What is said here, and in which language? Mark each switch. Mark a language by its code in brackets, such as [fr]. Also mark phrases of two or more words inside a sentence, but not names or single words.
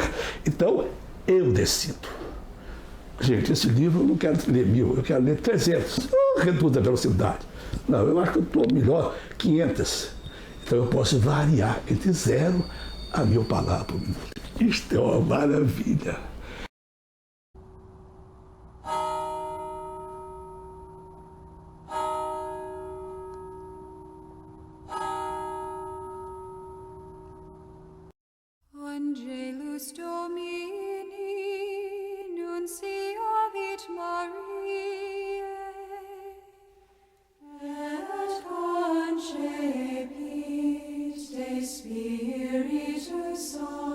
[pt] Então, eu decido. Gente, esse livro eu não quero ler 1000, eu quero ler 300. Eu reduzo a velocidade. Não, eu acho que eu estou melhor 500. Então eu posso variar entre 0 a 1000 palavras por minuto. Isto é uma maravilha. [la] Angelus Domini, nunciavit Mariae, et concepit de Spiritus Sancti.